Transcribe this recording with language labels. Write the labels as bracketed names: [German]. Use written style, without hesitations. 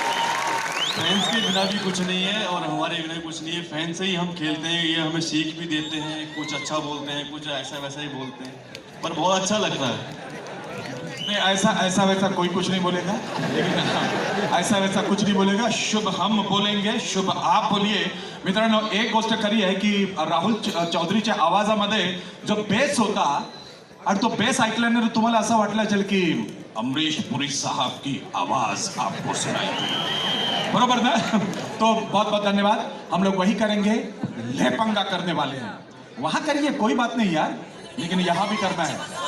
[Hindi] Fans के बिना भी कुछ नहीं है और हमारे बिना भी कुछ नहीं है, फैन से ही हम खेलते हैं। ये हमें सीख भी देते हैं, कुछ अच्छा बोलते हैं, कुछ ऐसा वैसा ही बोलते हैं, पर बहुत अच्छा लगता है। नहीं, ऐसा वैसा कोई कुछ नहीं बोलेगा, लेकिन ऐसा वैसा कुछ नहीं बोलेगा। शुभ हम बोलेंगे, शुभ आप बोलिए। [Marathi] मित्रांनो, एक गोष्ट खरी आहे की राहुल चौधरीच्या आवाजामध्ये जो बेस होता, आणि तो बेस ऐकल्यानंतर तुम्हाला असं वाटलं असेल की [Hindi] अमरीश पुरी साहब की आवाज आपको सुनाई दी, [Marathi] बरोबर ना? [Hindi] तो बहुत बहुत धन्यवाद। हम लोग वही करेंगे, लेपंगा करने वाले हैं। वहां करिए, कोई बात नहीं यार, लेकिन यहां भी करना है।